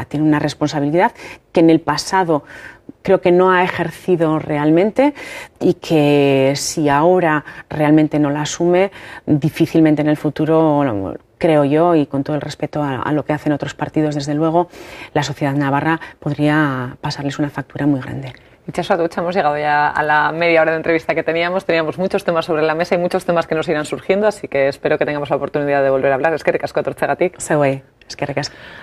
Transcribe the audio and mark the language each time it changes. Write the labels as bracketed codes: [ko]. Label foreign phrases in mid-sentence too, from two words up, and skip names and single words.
[es] Tiene una responsabilidad que en el pasado creo que no ha ejercido realmente y que si ahora realmente no la asume, difícilmente en el futuro, creo yo, y con todo el respeto a lo que hacen otros partidos, desde luego, la sociedad navarra podría pasarles una factura muy grande. Itxaso Atutxa, hemos llegado ya a la media hora de entrevista que teníamos muchos temas sobre la mesa y muchos temas que nos irán surgiendo, así que espero que tengamos la oportunidad de volver a hablar. [eu] Eskerrik asko etortzeagatik. Zeuei, eskerrik asko.